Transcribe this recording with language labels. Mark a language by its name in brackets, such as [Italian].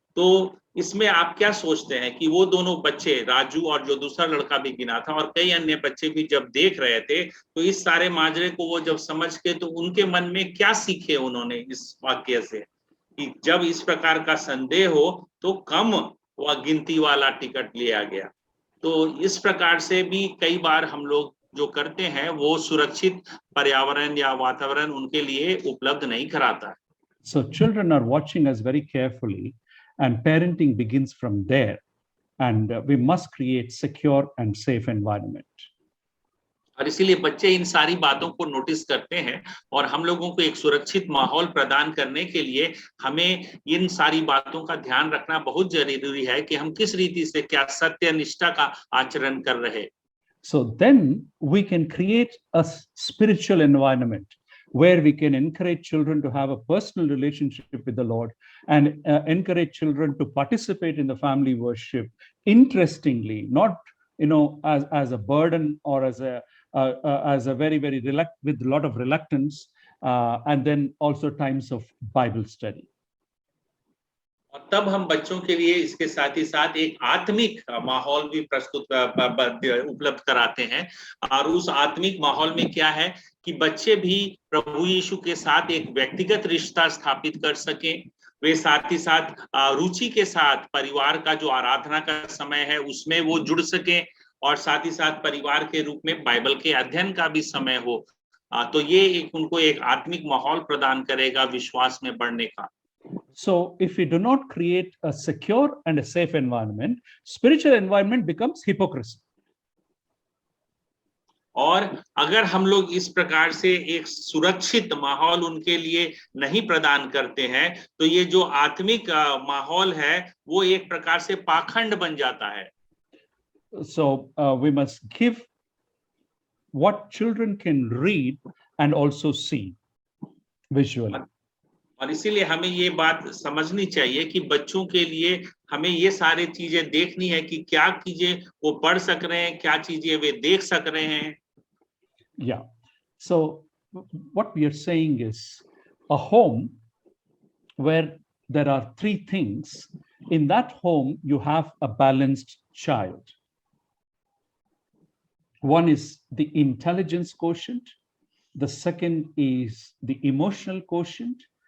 [Hindi] तो इसमें आप क्या सोचते हैं कि वो दोनों बच्चे, राजू और जो दूसरा लड़का भी गिना था और कई अन्य बच्चे भी जब देख रहे थे, तो इस सारे माजरे को वो जब समझ के, तो उनके मन में क्या सीखे उन्होंने इस वाक्य से, कि जब इस प्रकार का संदेह हो तो कम वह गिनती वाला टिकट लिया गया। तो इस प्रकार से भी कई बार हम लोग जो करते हैं वो सुरक्षित पर्यावरण या वातावरण उनके लिए उपलब्ध नहीं कराता है। [English] So children are watching us very carefully, and parenting begins from there. And we must create secure and safe environment. [Hindi] और इसीलिए बच्चे इन सारी बातों को नोटिस करते हैं, और हम लोगों को एक सुरक्षित माहौल प्रदान करने के लिए हमें इन सारी बातों का ध्यान रखना बहुत जरूरी है कि हम किस रीति से, क्या सत्य निष्ठा का आचरण कर रहे। [English] So then we can create a spiritual environment where we can encourage children to have a personal relationship with the Lord, and encourage children to participate in the family worship interestingly, not as a burden or as a very with a lot of reluctance, and then also times of Bible study. [Hindi] और तब हम बच्चों के लिए इसके साथ ही साथ एक आत्मिक माहौल भी उपलब्ध कराते हैं। और उस आत्मिक माहौल में क्या है कि बच्चे भी प्रभु यीशु के साथ एक व्यक्तिगत रिश्ता स्थापित कर सकें। वे साथ ही साथ रुचि के साथ परिवार का जो आराधना का समय है उसमें वो जुड़ सकें, और साथ ही साथ परिवार के रूप में बाइबल के अध्ययन का भी समय हो। तो ये उनको एक आत्मिक माहौल प्रदान करेगा विश्वास में बढ़ने का। [English] So if we do not create a secure and a safe environment, spiritual environment becomes hypocrisy. [Hindi] और अगर हम लोग इस प्रकार से एक सुरक्षित माहौल उनके लिए नहीं प्रदान करते हैं, तो ये जो आत्मिक माहौल है वो एक प्रकार से पाखंड बन जाता है। [English] So we must give what children can read and also see visually. [Hindi] और इसीलिए हमें ये बात समझनी चाहिए कि बच्चों के लिए हमें ये सारी चीजें देखनी है कि क्या चीजें वो पढ़ सक रहे हैं, क्या चीजें वे देख सक रहे हैं। [English] Yeah. So what we are saying is a home where there are 3 things. In that home, you have a balanced child. One is the intelligence quotient. The second is the emotional quotient.